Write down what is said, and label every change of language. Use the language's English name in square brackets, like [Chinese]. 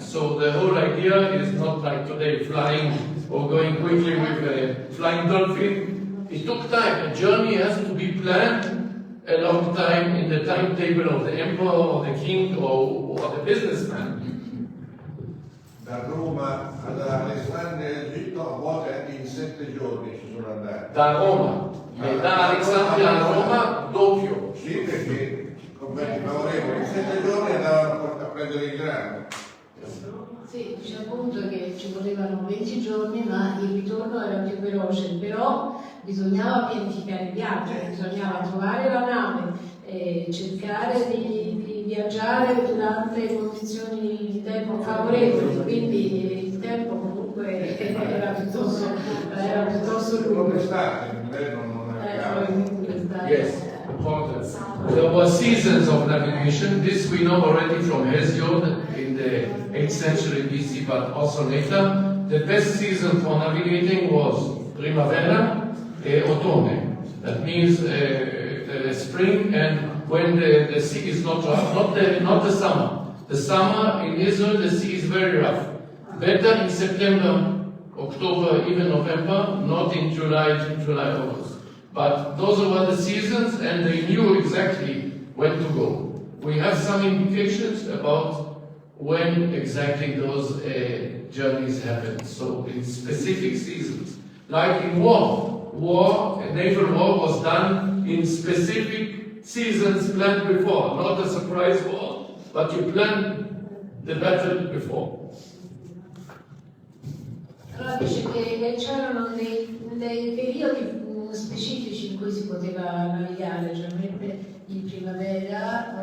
[English] So the whole idea is not like today flying or going quickly with a flying dolphin. It took time. A journey has to be planned a long time in the timetable of the emperor or the king or the businessman. [Italian] Da Roma ad Alessandria Egitto a volte anche in 7 giorni ci sono andati. Da Roma, da Alessandria a Roma doppio. Sì, perché converti favorevoli in 7 giorni andavano a prendere il grano. Sì, dice appunto che ci volevano 20 giorni, ma il ritorno era più veloce, però bisognava pianificare il viaggio, bisognava trovare la nave, cercare di viaggiare durante condizioni di tempo favorevoli, quindi il tempo comunque era piuttosto lungo. Come l'estate, l'inverno non era [English] Yes, important. There were seasons of navigation. This we know already from Hesiod in the 8th century BC, but also later. The best season for navigating was [Italian] primavera e autunno. [English] That means spring, and when the sea is not rough, not the summer. The summer in Israel, the sea is very rough. Better in September, October, even November, not in July, August. But those were the seasons, and they knew exactly when to go. We have some indications about when exactly those journeys happen. So in specific seasons, like in a naval war was done in specific seasons planned before, not a surprise war, but you plan the battle before. [Italian] Allora dice che c'erano dei periodi specifici in cui si poteva navigare, generalmente in primavera